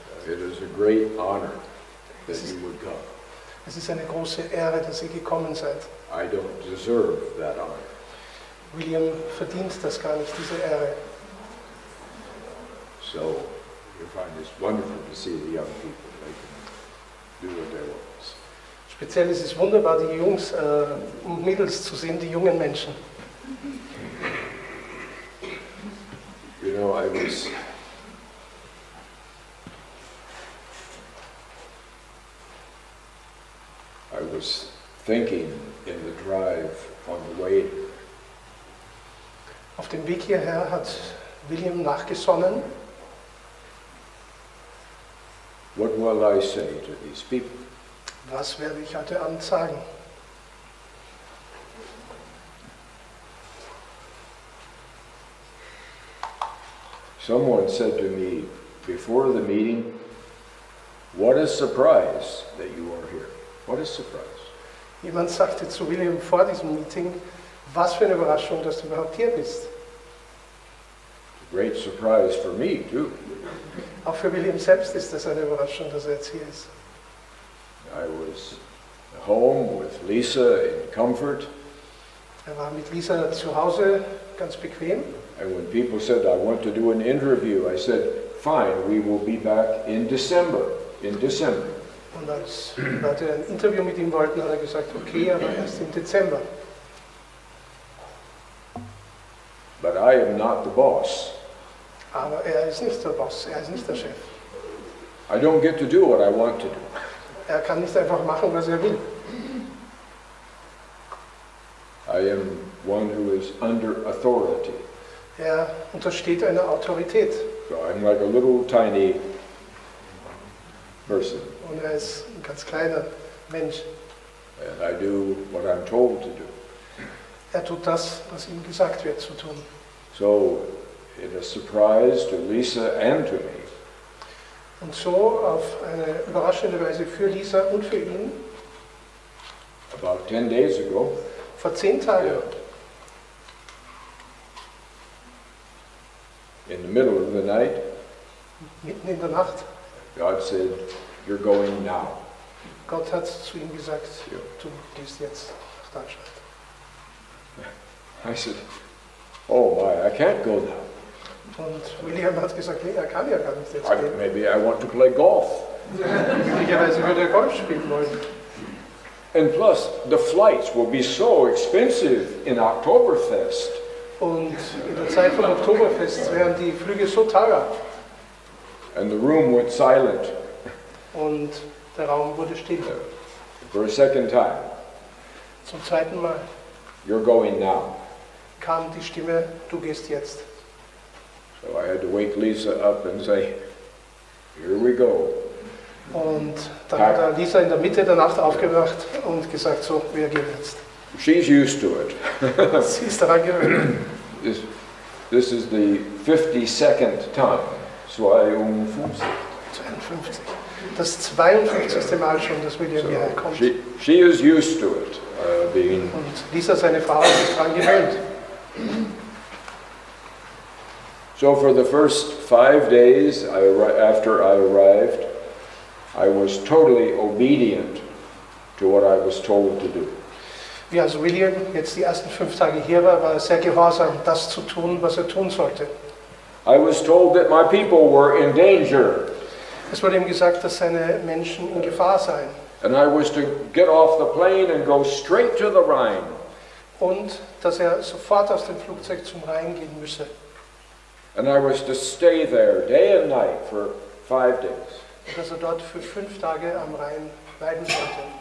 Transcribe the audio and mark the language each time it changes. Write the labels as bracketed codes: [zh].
[en] It is a great honor that you would come. [de] Es ist eine große Ehre, dass ihr gekommen seid. [en] I don't deserve that honor. [de] William verdient das gar nicht, diese Ehre. [en] So, you find it wonderful to see the young people. They can do what they want. [de] Speziell ist es wunderbar, die Jungs und Mädels zu sehen, die jungen Menschen. [en] You know, I was thinking in the drive on the way. [de] Auf dem Weg hierher hat William nachgesonnen. [en] What will I say to these people? [de] Was werde ich heute Abend sagen? [en] Someone said to me before the meeting, what a surprise that you are here. What a surprise. [de] Jemand sagte zu William vor diesem Meeting, was für eine Überraschung, dass du überhaupt hier bist. [en] A great surprise for me too. [de] Auch für William selbst ist das eine Überraschung, dass er jetzt hier ist. [en] I was home with Lisa in comfort. [de] Er war mit Lisa zu Hause, ganz bequem. [en] And when people said, I want to do an interview, I said, fine, we will be back in December. In December. [de] Und als Leute ein Interview mit ihm wollten, hat er gesagt, okay, aber erst im Dezember. [en] But I am not the boss. [de] Aber er ist nicht der Boss, er ist nicht der Chef. [en] I don't get to do what I want to do. [de] Er kann nicht einfach machen, was er will. [en] I am one who is under authority. [de] Er untersteht einer Autorität. [en] So I'm like a little tiny person. [de] Und er ist ein ganz kleiner Mensch. [en] And I do what I'm told to do. [de] Er tut das, was ihm gesagt wird zu tun. [en] So, it is a surprise to Lisa and to me. [de] Und so auf eine überraschende Weise für Lisa und für ihn, [en] About 10 days ago, [de] vor 10 Tagen, [en] in the middle of the night, [de] mitten in der Nacht, [en] God said, you're going now. [de] Gott hat zu ihm gesagt, Ja. du gehst jetzt nach Deutschland. [en] I said, oh my, I can't go now. [de] Und William hat gesagt, nee, er kann ja gar nicht jetzt gehen. [en] Maybe I want to play golf. [de] Möglicherweise würde er Golf spielen wollen. [en] And plus, the flights will be so expensive in Oktoberfest. [de] Und in der Zeit vom Oktoberfest wären die Flüge so teuer. [en] And the room went silent [de] Und der Raum wurde still. [en] for a second time. [de] Zum zweiten Mal [en] You're going now. [de] kam die Stimme, du gehst jetzt. [en] So I had to wake Lisa up and say, here we go. [de] Und dann hat er Lisa in der Mitte der Nacht aufgewacht und gesagt, so, wir gehen jetzt. [en] She's used to it. [de] Sie ist daran gewöhnt. [en] This is the 52nd time. 52. [de] 52. Das 52. Mal schon, dass William hierher kommt. [en] She is used to it. Being [de] Und Lisa, seine Frau, hat sich daran gewöhnt. [en] So for the first 5 days after I arrived, I was totally obedient to what I was told to do. [de] Wie also William jetzt die ersten 5 Tage hier war, war er sehr gehorsam, das zu tun, was er tun sollte. [en] I was told that my people were in danger. [de] Es wurde ihm gesagt, dass seine Menschen in Gefahr seien. [en] And I was to get off the plane and go straight to the Rhine. [de] Und dass er sofort aus dem Flugzeug zum Rhein gehen müsse. [en] And I was to stay there day and night for 5 days. [de] Und dass er dort für 5 Tage am Rhein bleiben sollte.